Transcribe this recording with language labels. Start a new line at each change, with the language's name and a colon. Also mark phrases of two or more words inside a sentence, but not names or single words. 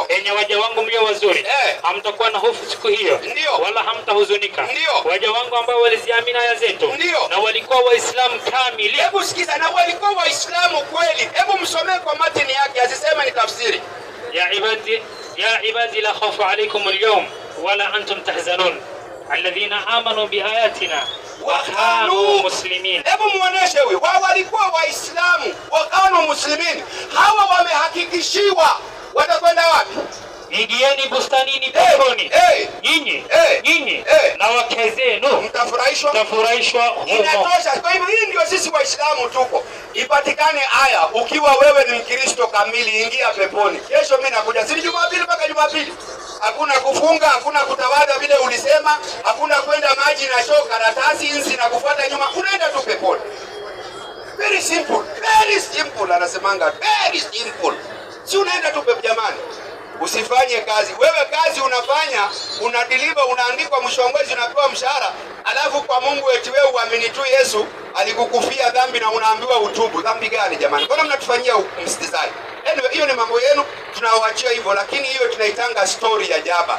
Swahili: Enye waja wangu mlio wazuri. Hamtakuwa na hofu siku hiyo. Ndio. Wala hamtahuzunika. Ndio. Waja wangu ambao waliziamini aya zetu. Ndio. Na walikuwa Waislamu kamili. Hebu sikiza, na walikuwa Waislamu kweli. Hebu msomee kwa matini yake, asiseme ni tafsiri.
Arabic: يا عبادي لا خوف عليكم اليوم ولا أنتم تحزنون. الذين آمنوا بآياتنا وكانوا مسلمين.
Swahili: Hebu muoneshe huyu. Wao walikuwa Waislamu
Arabic: وكانوا مسلمين.
Swahili: Hawa wamehakikishiwa watakwenda wapi? Ingieni bustanini peponi. Nyinyi na wake zenu mtafurahishwa humo. Inatosha. Kwa hivyo hii ndio sisi Waislamu tuko. Ipatikane aya, ukiwa wewe ni Mkristo kamili, ingia peponi. Kesho mimi nakuja. Si Jumapili mpaka Jumapili. Hakuna kufunga, hakuna kutawadha vile ulisema, hakuna kwenda maji na choo karatasi inzi na kufuata nyuma. Unaenda tu peponi.
English: Very simple. Very simple, anasemanga. Very simple.
Swahili: Si unaenda tu peponi jamani. Usifanye kazi. Wewe kazi unafanya, unadeliver, unaandikwa, mwisho wa mwezi unapewa mshahara, alafu kwa Mungu eti wewe uamini tu Yesu alikukufia dhambi na unaambiwa utubu. Dhambi gani jamani? Mbona mnatufanyia msitizaji? Anyway, hiyo ni mambo yenu, tunawaachia hivyo, lakini hiyo tunaitanga story ya jaba.